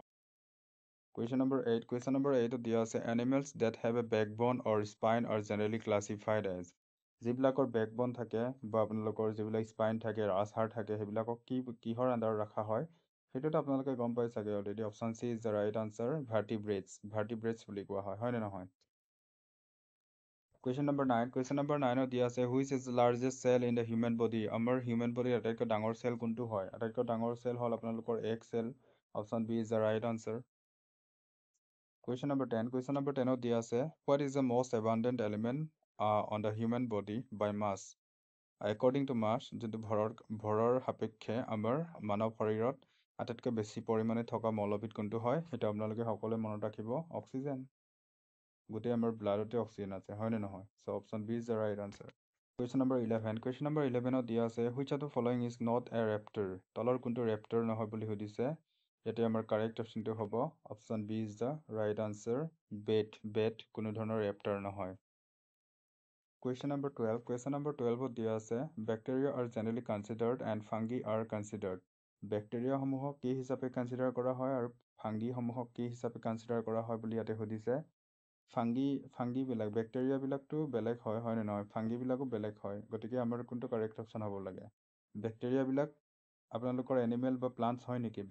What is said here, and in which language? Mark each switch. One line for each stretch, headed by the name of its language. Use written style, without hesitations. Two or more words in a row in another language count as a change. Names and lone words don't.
English: Question number 8
Assamese: দিয়া আছে,
English: animals that have a backbone or spine are generally classified as.
Assamese: যিবিলাকৰ বেকবন থাকে বা আপোনালোকৰ যিবিলাক স্পাইন থাকে, ৰাজহাড় থাকে, সেইবিলাকক কিহৰ আণ্ডাৰত ৰখা হয়? সেইটোতো আপোনালোকে গম পাই চাগে অলৰেডি।
English: option C is the right answer,
Assamese: ভাৰ্টিব্ৰেটছ বুলি কোৱা হয়, হয়নে নহয়?
English: Question number 9. Question number 9
Assamese: দিয়া আছে
English: which is the largest cell in the human body?
Assamese: আমাৰ
English: human body
Assamese: আটাইতকৈ ডাঙৰ cell কোনটো হয়? আটাইতকৈ ডাঙৰ cell হ'ল আপোনালোকৰ egg cell.
English: Option B is the right answer. Question number 10. Question number 10
Assamese: দিয়া আছে
English: what is the most abundant element on the human body by mass? According to mass,
Assamese: যোনটো ভৰৰ সাপেক্ষে আমাৰ মানৱ শৰীৰত আটাইতকৈ বেছি পৰিমাণে থকা মৌলবিধ কোনটো হয়? সেইটো আপোনালোকে সকলোৱে মনত ৰাখিব অক্সিজেন। গোটেই আমাৰ ব্লাডতে অক্সিজেন আছে হয় নে নহয়?
English: So option B is the right answer. Question number 11. Question number 11
Assamese: দিয়া আছে
English: which of the following is not a raptor?
Assamese: তলৰ কোনটো raptor নহয় বুলি সুধিছে। ইয়াতে আমাৰ
English: correct optionটো
Assamese: হ'ব
English: option B is the right answer.
Assamese: Bat কোনো ধৰণৰ raptor নহয়।
English: Question number 12. Question number 12
Assamese: দিয়া আছে
English: bacteria are generally considered and fungi are considered.
Assamese: বেক্টেৰিয়া সমূহক কি হিচাপে কনচিডাৰ কৰা হয় আৰু ফাংগি সমূহক কি হিচাপে কনচিডাৰ কৰা হয় বুলি ইয়াতে সুধিছে। ফাংগিবিলাক বেক্টেৰিয়াবিলাকতো বেলেগ হয় নে নহয়? ফাংগিবিলাকো বেলেগ হয়। গতিকে আমাৰ কোনটো
English: correct option
Assamese: হ'ব লাগে? বেক্টেৰিয়াবিলাক আপোনালোকৰ এনিমেল বা প্লান্টছ হয় নেকি?